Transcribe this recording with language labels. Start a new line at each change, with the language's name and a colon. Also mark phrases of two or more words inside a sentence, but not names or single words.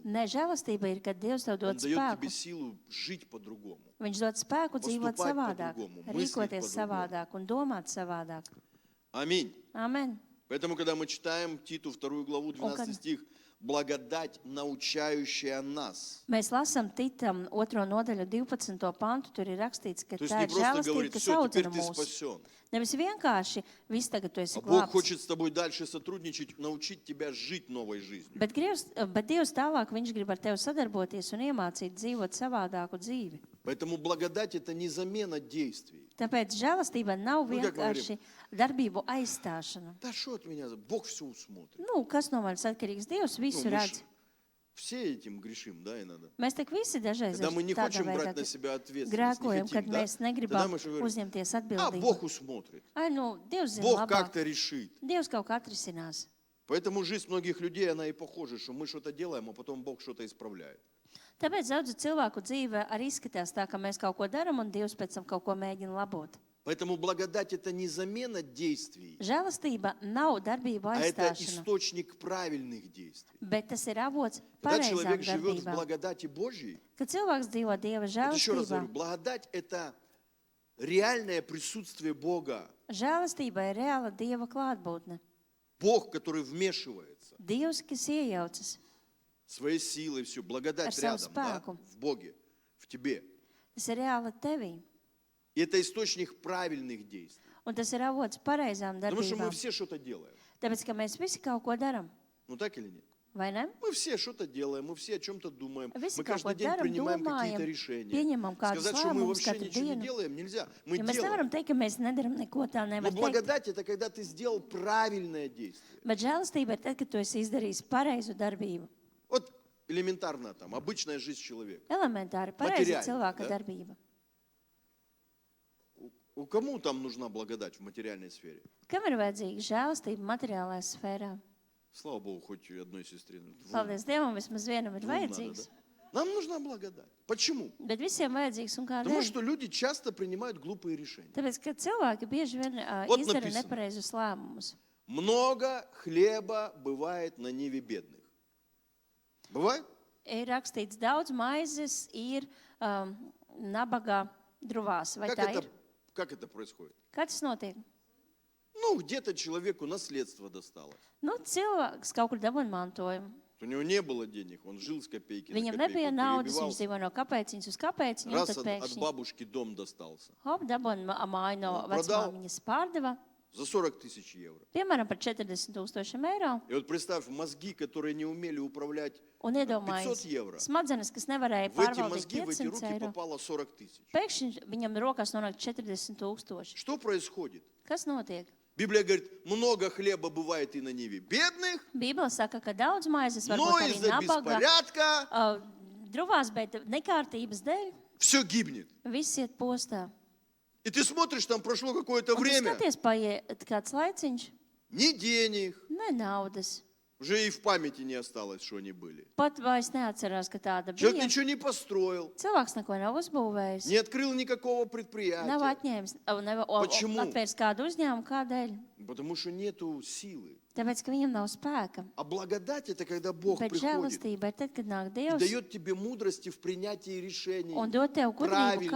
Latvian: Nē, žēlastība ir, kad Dievs tev
Russian: Он
Latvian: dod
Russian: дает тебе
Latvian: spēku.
Russian: силу жить по-другому.
Latvian: Viņš dod spēku dzīvot
Russian: Поступать
Latvian: savādāk,
Russian: по-другому, мыслить
Latvian: rīkoties
Russian: по-другому.
Latvian: savādāk un domāt savādāk.
Russian: Аминь.
Latvian: Amen.
Russian: Поэтому, когда мы читаем Титу 2 главу, 12
Latvian: kad-
Russian: стих, благодать, научающая нас.
Latvian: Mēs lasām Titam 2. nodaļu 12. pantu, tur ir rakstīts, ka
Russian: То есть
Latvian: tā
Russian: не
Latvian: ir
Russian: просто
Latvian: žēlastība,
Russian: говорит,
Latvian: kas
Russian: все, теперь
Latvian: audzina
Russian: ты
Latvian: mūs.
Russian: спасен.
Latvian: Nevis vienkārši viss tagad tu esi
Russian: А Бог
Latvian: glābts.
Russian: хочет с тобой дальше сотрудничать, научить тебя жить новой жизнью.
Latvian: Bet Dievs tālāk, viņš grib ar tevi sadarboties un iemācīt dzīvot savādāku dzīvi.
Russian: Поэтому благодать это не замена действий.
Latvian: Tāpēc žēlastība nav Nu, kā vienkārši darbību aizstāšana.
Russian: Да что от меня? Бог все усмотрит.
Latvian: Nu, kas no manis atkarīgs? Dievs
Russian: Ну,
Latvian: visu
Russian: мы ж
Latvian: redz.
Russian: Все этим грешим, да, иногда.
Latvian: Mēs tik visi dažreiz
Russian: Когда мы не
Latvian: tādā
Russian: хотим брать на
Latvian: veidā
Russian: себя ответственность, не
Latvian: grēkojam,
Russian: хотим,
Latvian: kad
Russian: да,
Latvian: mēs
Russian: тогда
Latvian: negribam
Russian: мы что говорим?
Latvian: uzņemties
Russian: А
Latvian: atbildību.
Russian: Бог усмотрит.
Latvian: Ai, nu, Dievs zina
Russian: Бог
Latvian: labāk.
Russian: как-то решит.
Latvian: Dievs kaut kā atrisinās.
Russian: Поэтому жизнь многих людей, она и похожа, что мы что-то делаем, а потом Бог что-то исправляет.
Latvian: Tāpēc daudzu cilvēku dzīve arī izskatās tā, ka mēs kaut ko darām un Dievs pēc tam kaut ko mēģina labot.
Russian: Поэтому благодать – это не замена действий,
Latvian: Žēlastība nav darbību
Russian: а это
Latvian: aizstāšana,
Russian: источник правильных действий.
Latvian: bet tas ir avots
Russian: Когда
Latvian: pareizām
Russian: человек живет в
Latvian: darbībām.
Russian: благодати Божьей,
Latvian: Kad cilvēks dzīvo Dieva
Russian: вот еще раз
Latvian: žēlastībā,
Russian: говорю, благодать – это реальное присутствие Бога.
Latvian: žēlastība ir reāla Dieva klātbūtne.
Russian: Бог, который вмешивается
Latvian: Dievs, kas iejaucas,
Russian: своей силой, все, благодать
Latvian: Ar savu
Russian: рядом, да,
Latvian: spēku.
Russian: в Боге, в тебе.
Latvian: tas ir reāli tevī.
Russian: И это источник правильных действий.
Latvian: Un tas ir avots pareizām
Russian: Потому что мы
Latvian: darbībām.
Russian: все что-то делаем.
Latvian: Tāpēc, ka mēs visi kaut ko darām,
Russian: Ну так или нет?
Latvian: vai ne?
Russian: Мы все что-то делаем, мы все о чем-то думаем.
Latvian: Visi
Russian: Мы
Latvian: kaut ko
Russian: каждый день
Latvian: darām,
Russian: принимаем какие-то
Latvian: domājam,
Russian: решения.
Latvian: pieņemam kādus
Russian: Сказать, что мы
Latvian: lēmumus
Russian: вообще
Latvian: katru
Russian: ничего не
Latvian: dienu.
Russian: делаем, нельзя. Мы
Latvian: Ja mēs
Russian: делаем.
Latvian: nevaram teikt, ka mēs nedaram neko tā,
Russian: Но
Latvian: nevar teikt.
Russian: благодать – это когда ты сделал правильное действие.
Latvian: Bet žēlastība ir tad, kad tu esi izdarījis pareizu darbību.
Russian: Вот элементарно там, обычная жизнь человека.
Latvian: Elementāri pareiza Materiāli, cilvēka
Russian: да?
Latvian: darbība.
Russian: У кому там нужна благодать в материальной сфере?
Latvian: Kam ir vajadzīga žēlastība materiālajā sfērā?
Russian: Слава Богу, хоть одной сестре.
Latvian: Paldies Dievam, vismaz vienam ir
Russian: Двум надо,
Latvian: vajadzīgs.
Russian: да? Нам нужна благодать. Почему?
Latvian: Bet visiem vajadzīgs un
Russian: Потому
Latvian: kādēļ?
Russian: что люди часто принимают глупые решения.
Latvian: Tāpēc, ka cilvēki bieži vien
Russian: Вот
Latvian: izdara
Russian: написано.
Latvian: nepareizus lēmumus.
Russian: Много хлеба бывает на ниве бедных. Bывает?
Latvian: Ir rakstīts, daudz maizes ir nabaga druvās. Vai tā ir?
Russian: Как это происходит?
Latvian: Kā tas notiek?
Russian: Ну, где-то человеку наследство досталось.
Latvian: Nu, cilvēks kaut kur dabūja mantojumu.
Russian: У него не было денег, он жил с копейки на
Latvian: Viņam
Russian: копейку,
Latvian: nebija naudas,
Russian: перебивал.
Latvian: viņš dzīvoja no kāpēciņas uz kāpēciņu, un
Russian: Раз
Latvian: tad
Russian: от
Latvian: pēkšņi
Russian: бабушки дом достался.
Latvian: hop, dabūja māju no Un prodal. vecmāmiņas pārdeva,
Russian: За 40 тысяч евро.
Latvian: piemēram, par 40,000 eiro.
Russian: И вот представь, мозги, которые не умели управлять
Latvian: Un 500 iedomājies,
Russian: евро,
Latvian: smadzenes, kas nevarēja
Russian: в эти
Latvian: pārvaldīt
Russian: мозги, в эти 500 руки
Latvian: eiro,
Russian: попало 40 тысяч.
Latvian: pēkšņi viņam rokās nonāk 40,000.
Russian: Что происходит?
Latvian: Kas notiek?
Russian: Библия говорит, много хлеба бывает и на ниве бедных,
Latvian: Bībele saka, ka daudz maizes var
Russian: но
Latvian: būt arī
Russian: из-за
Latvian: nabaga
Russian: беспорядка
Latvian: druvās, bet nekārtības dēļ
Russian: все гибнет.
Latvian: viss iet postā.
Russian: И ты смотришь, там прошло какое-то
Latvian: Un tu
Russian: время,
Latvian: skaties, paiet kāds laiciņš,
Russian: ни денег,
Latvian: ne naudas.
Russian: уже и в pameti не осталось, что они были.
Latvian: Pat vairs neatcerās, ka tāda
Russian: Человек
Latvian: bija.
Russian: ничего не построил,
Latvian: Cilvēks neko nav uzbūvējis.
Russian: не открыл никакого
Latvian: Nav
Russian: предприятия,
Latvian: atņēmis, nav
Russian: Почему?
Latvian: atvērs kādu uzņēmumu, kādēļ.
Russian: потому что нету силы.
Latvian: Tāpēc, ka viņam nav spēka.
Russian: А благодать – это когда Бог
Latvian: Bet
Russian: приходит
Latvian: žēlastība ir tad, kad nāk
Russian: и
Latvian: Dievs
Russian: дает тебе мудрости в принятии решений.
Latvian: un dod tev gudrību, kā